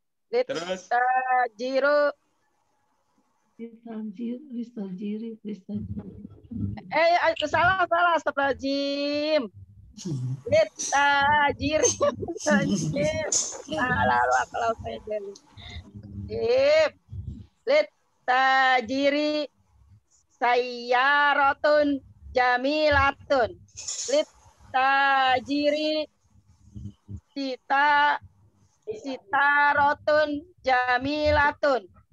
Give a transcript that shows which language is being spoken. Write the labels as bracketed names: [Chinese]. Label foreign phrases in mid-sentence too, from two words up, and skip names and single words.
[Indonesian] Terus [Arabic] Listajiru. Listajiri. [Indonesian] Salah. [Arabic] Astagfirullahaladzim. Litajiri. [Indonesian] Salah kalau saya jadi. [Arabic] لتاجر سيارة جميلة. لتاجر ستارة جميلة.